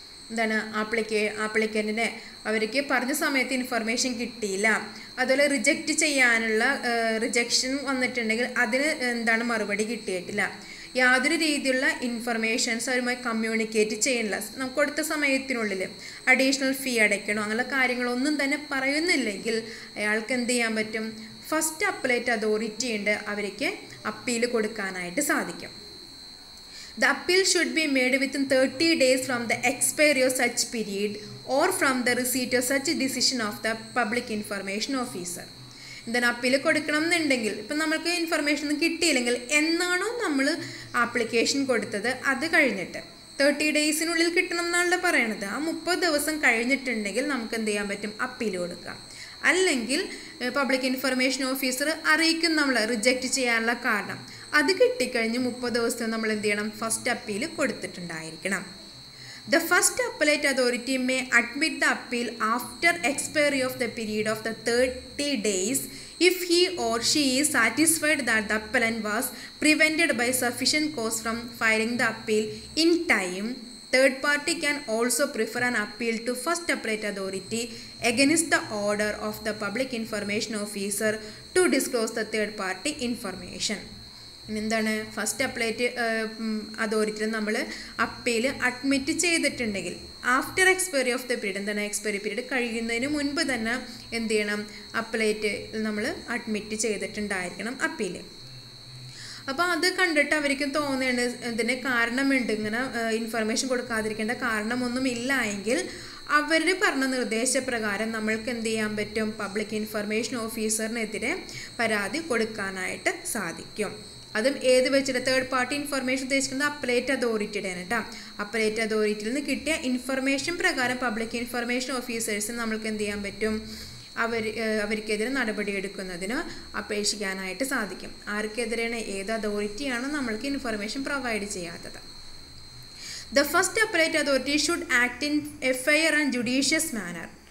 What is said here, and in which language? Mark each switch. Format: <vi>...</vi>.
<ml>എന്താണ് ആപ്ലിക്കൻറ്റിനെ അവർക്ക് പറഞ്ഞ സമയത്ത് ഇൻഫർമേഷൻ കിട്ടിയില്ല, അതുപോലെ റിജക്റ്റ് ചെയ്യാനുള്ള റിജക്ഷൻ വന്നിട്ടുണ്ടെങ്കിൽ അതിന് എന്താണ് മറുപടി കിട്ടിയിട്ടില്ല, യാതൊരു രീതിയിലുള്ള ഇൻഫർമേഷൻസ് അവരുമായി കമ്മ്യൂണിക്കേറ്റ് ചെയ്യണില്ല, നമുക്ക് കൊടുത്ത സമയത്തിനുള്ളിൽ അഡീഷണൽ ഫീ അടയ്ക്കണോ അങ്ങനെയുള്ള കാര്യങ്ങളൊന്നും തന്നെ പറയുന്നില്ലെങ്കിൽ അയാൾക്ക് എന്ത് ചെയ്യാൻ പറ്റും, ഫസ്റ്റ് അപ്പലേറ്റ് അതോറിറ്റി ഉണ്ട്, അവർക്ക് അപ്പീൽ കൊടുക്കാനായിട്ട് സാധിക്കും.</ml> <en>The appeal should be made within 30 days from the expiry of such period or from the receipt of such decision of the public information officer.</en> <ml>എന്താണ് അപ്പീൽ കൊടുക്കണം എന്നുണ്ടെങ്കിൽ ഇപ്പം നമുക്ക് ഇൻഫർമേഷൻ ഒന്നും കിട്ടിയില്ലെങ്കിൽ എന്നാണോ നമ്മൾ ആപ്ലിക്കേഷൻ കൊടുത്തത് അത് കഴിഞ്ഞിട്ട് 30 ഡേയ്സിനുള്ളിൽ കിട്ടണം എന്നാണല്ലോ പറയണത്. ആ 30 ദിവസം കഴിഞ്ഞിട്ടുണ്ടെങ്കിൽ നമുക്ക് എന്ത് ചെയ്യാൻ പറ്റും, അപ്പീൽ കൊടുക്കാം. അല്ലെങ്കിൽ പബ്ലിക് ഇൻഫർമേഷൻ ഓഫീസർ അറിയിക്കും നമ്മൾ റിജക്റ്റ് ചെയ്യാനുള്ള കാരണം. അത് കിട്ടിക്കഴിഞ്ഞ് 30 ദിവസം നമ്മൾ എന്ത് ചെയ്യണം? First appeal കൊടുത്തിട്ടുണ്ടായിരിക്കണം.</ml> <en>The first appellate authority may admit the appeal after expiry of the period of the 30 days if he or she is satisfied that the appellant was prevented by sufficient cause from filing the appeal in time. Third party can also prefer an appeal to first appellate authority against the order of the public information officer to disclose the third party information.</en> <ml>എന്താണ്? First appellate അതോറിറ്റിയിൽ നമ്മൾ appeal admit ചെയ്തിട്ടുണ്ടെങ്കിൽ</ml> <en>after expiry of the period,</en> <ml>എന്താണ് expiry period കഴിയുന്നതിന് മുൻപ് തന്നെ എന്ത് ചെയ്യണം? Appellate നമ്മൾ അഡ്മിറ്റ് ചെയ്തിട്ടുണ്ടായിരിക്കണം അപ്പീൽ. അപ്പോൾ അത് കണ്ടിട്ട് അവർക്ക് തോന്നുന്നുണ്ട് ഇതിന് കാരണമുണ്ട്, ഇങ്ങനെ ഇൻഫർമേഷൻ കൊടുക്കാതിരിക്കേണ്ട കാരണമൊന്നും ഇല്ല എങ്കിൽ അവർ പറഞ്ഞ നിർദ്ദേശപ്രകാരം നമ്മൾക്ക് എന്ത് ചെയ്യാൻ പറ്റും? പബ്ലിക് ഇൻഫർമേഷൻ ഓഫീസറിനെതിരെ പരാതി കൊടുക്കാനായിട്ട് സാധിക്കും. അതും ഏത് വെച്ചിട്ട്? തേർഡ് പാർട്ടി ഇൻഫർമേഷൻ ഉദ്ദേശിക്കുന്നത് അപ്പലേറ്റ് അതോറിറ്റിയുടെയാണ് കേട്ടോ. അപ്പലേറ്റ് അതോറിറ്റിയിൽ നിന്ന് കിട്ടിയ ഇൻഫർമേഷൻ പ്രകാരം പബ്ലിക് ഇൻഫർമേഷൻ ഓഫീസേഴ്സിന് നമ്മൾക്ക് എന്ത് ചെയ്യാൻ പറ്റും? അവർക്കെതിരെ നടപടിയെടുക്കുന്നതിന് അപേക്ഷിക്കാനായിട്ട് സാധിക്കും. ആർക്കെതിരെയാണ്? ഏത് അതോറിറ്റിയാണോ നമ്മൾക്ക് ഇൻഫർമേഷൻ പ്രൊവൈഡ് ചെയ്യാത്തത്.</ml> <en>The first appellate authority should act in a fair and judicious manner.</en>